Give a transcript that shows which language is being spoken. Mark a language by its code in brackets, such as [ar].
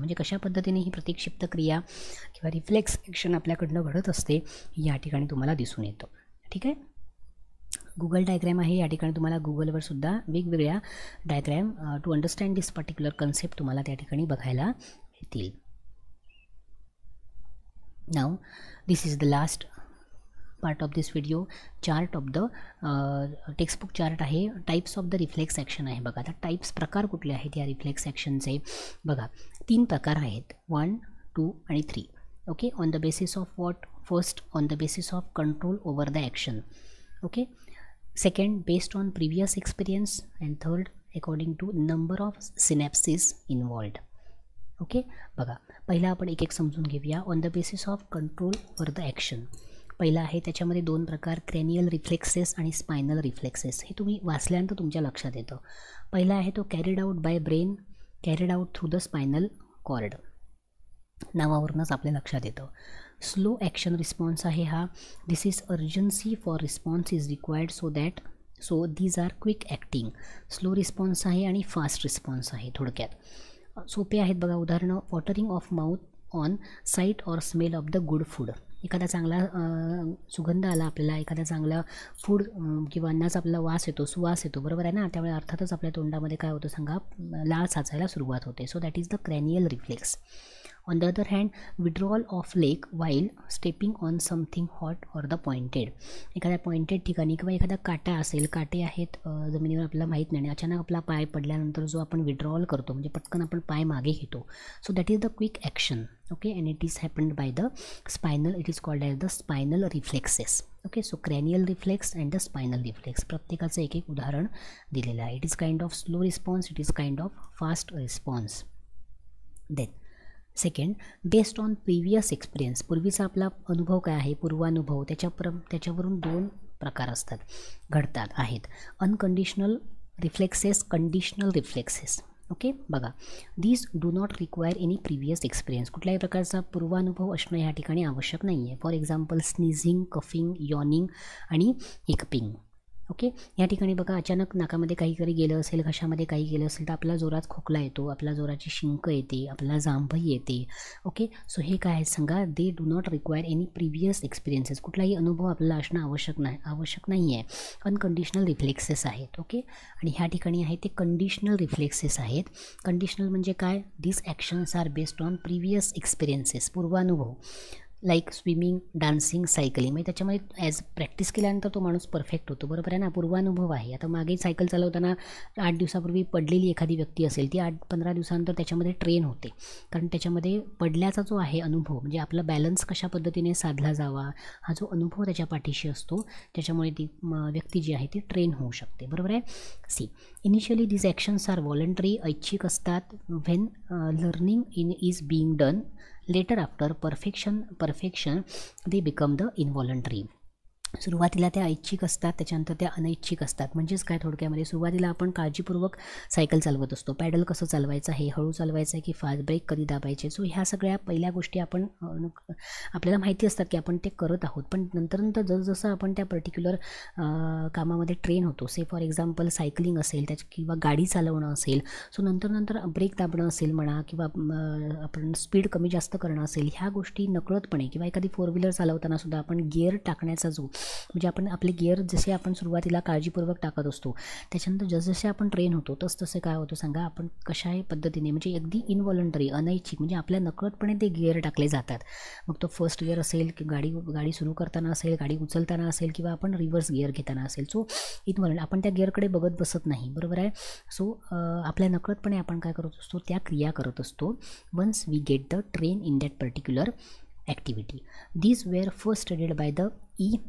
[mr] म्हणजे कशा पद्धतीने ही प्रतिक्षिप्त क्रिया किंवा रिफ्लेक्स ॲक्शन आपल्याकडनं घडत असते या ठिकाणी तुम्हाला दिसून येतं. ठीक आहे, गुगल डायग्रॅम आहे, या ठिकाणी तुम्हाला गुगलवर सुद्धा वेगवेगळ्या diagram [en] to understand this particular concept [mr] तुम्हाला त्या ठिकाणी बघायला येतील. [en] Now this is the last part of this video. Chart of the textbook chart आहे. Types of the reflex action आहे. [mr] बघा आता टाईप्स प्रकार कुठले आहेत या रिफ्लेक्स ॲक्शनचे. बघा 3 प्रकार आहेत, 1, 2 आणि 3. [en] Okay, on the basis of what? First on the basis of control over the action. Okay, second based on previous experience, and third according to number of synapses involved. [mr] Okay, बघा पहिला आपण एक एक समजून घेऊया. [en] on the basis of control over the action [mr] पहिला आहे, त्याच्यामध्ये 2 प्रकार, क्रॅनियल रिफ्लेक्सेस आणि स्पायनल रिफ्लेक्सेस. हे तुम्ही वाचल्यानंतर तुमच्या लक्षात येतं. पहिला आहे तो [en] Carried out by brain, carried out through the spinal cord. [mr] नावावरूनच आपल्या लक्षात येतं. [en] slow action response [mr] आहे हा. [en] This is urgency for response is required so these are quick acting. [mr] Slow response आहे आणि फास्ट रिस्पॉन्स आहे. थोडक्यात सोपे आहेत बघा. [en] उदाहरणं, watering of mouth on sight or smell of the good food. [mr] एखादा चांगला सुगंध आला आपल्याला, एखादा चांगला फूड किंवा अन्नाचा आपल्याला वास येतो, सुवास येतो, बरोबर आहे ना. त्यामुळे अर्थातच आपल्या तोंडामध्ये काय होतं सांगा, लाळ साचायला सुरुवात होते. [en] So that is the cranial reflex. On the other hand, withdrawal of leg while stepping on something hot or the pointed. [mr] एखाद्या पॉइंटेड ठिकाणी किंवा एखादा काटा असेल, काटे आहेत जमिनीवर आपल्याला माहीत नाही, अचानक आपला पाय पडल्यानंतर जो आपण विड्रॉल करतो म्हणजे पटकन आपण पाय मागे घेतो. [en] So that is the quick action. Okay, and it is happened by the spinal. It is called as the spinal reflexes. Okay, so cranial reflex and the spinal reflex [mr] प्रत्येकाचं एक एक उदाहरण दिलेलं आहे. [en] It is kind of slow response, it is kind of fast response. Then second, based on previous experience. [mr] पूर्वीचा आपला अनुभव काय आहे, पूर्वानुभव, त्याच्यावरून 2 प्रकार असतात, घडतात आहेत. [en] Unconditional reflexes, conditional reflexes. Okay, बघा these do not require any previous experience. [mr] कुठल्याही प्रकारचा पूर्वानुभव असणं ह्या ठिकाणी आवश्यक नाही आहे. [en] for example sneezing, coughing, yawning [mr] आणि हिकपिंग. ओके, या ठिकाणी बघा अचानक नाकामध्ये काहीतरी गेलं असेल, घशामध्ये काही गेलं असेल तर आपला जोरात खोकला येतो, आपला जोराची शिंक येते, आपल्याला जांभई येते. [en] okay, so [mr] हे काय आहे सांगा, [en] They do not require any previous experiences. [mr] कुठलाही अनुभव आपल्याला असणं आवश्यक नाही आहे. अनकंडिशनल रिफ्लेक्सेस आहेत. ओके, आणि ह्या ठिकाणी आहे ते कंडिशनल रिफ्लेक्सेस आहेत. [en] conditional [mr] म्हणजे काय, [en] This actions are based on previous experiences, पूर्वानुभव. Like swimming, dancing, cycling. [mr] म्हणजे त्याच्यामध्ये ॲज प्रॅक्टिस केल्यानंतर तो माणूस परफेक्ट होतो, बरोबर आहे ना. पूर्वानुभव आहे. आता मागे सायकल चालवताना 8 दिवसापूर्वी पडलेली एखादी व्यक्ती असेल, ती 8-15 दिवसानंतर त्याच्यामध्ये ट्रेन होते, कारण त्याच्यामध्ये पडल्याचा जो आहे अनुभव, म्हणजे आपला बॅलन्स कशा पद्धतीने साधला जावा हा जो अनुभव त्याच्या पाठीशी असतो, त्याच्यामुळे ती व्यक्ती जी आहे ती ट्रेन होऊ शकते, बरोबर आहे. [en] see, initially this actions are voluntary, [mr] ऐच्छिक असतात. [en] When learning is being done, later after perfection they become the involuntary. [mr] सुरुवातीला त्या ऐच्छिक असतात, त्याच्यानंतर त्या अनैच्छिक असतात. म्हणजेच काय, थोडक्यामध्ये सुरुवातीला आपण काळजीपूर्वक सायकल चालवत असतो, पॅडल कसं चालवायचं आहे, हळू चालवायचं आहे की फास्ट, ब्रेक कधी दाबायचे. सो ह्या सगळ्या पहिल्या गोष्टी आपण आपल्याला माहिती असतात की आपण ते करत आहोत. पण नंतर जसं आपण त्या पर्टिक्युलर कामामध्ये ट्रेन होतो, [en] say for example cycling [mr] असेल किंवा गाडी चालवणं असेल, सो नंतर ब्रेक दाबणं असेल म्हणा, किंवा आपण स्पीड कमी जास्त करणं असेल, ह्या गोष्टी नकळतपणे, किंवा एखादी 4 व्हीलर चालवताना सुद्धा आपण गिअर टाकण्याचा जो, म्हणजे आपण आपले गिअर जसे आपण सुरुवातीला काळजीपूर्वक टाकत असतो, त्याच्यानंतर जसजसे आपण ट्रेन होतो तसं काय होतं सांगा, आपण कशा पद्धतीने, म्हणजे अगदी इनव्हॉलंटरी, अनैच्छिक, म्हणजे आपल्या नकळतपणे ते गिअर टाकले जातात. मग तो फर्स्ट गिअर असेल, की गाडी सुरू करताना असेल, गाडी उचलताना असेल, किंवा आपण रिव्हर्स गिअर घेताना असेल. सो इनव्हॉलंट, आपण त्या गिअरकडे बघत बसत नाही, बरोबर आहे. सो आपल्या नकळतपणे आपण काय करत असतो, त्या क्रिया करत असतो. [en] Once we get the train in that particular activity. These were first studied by the E.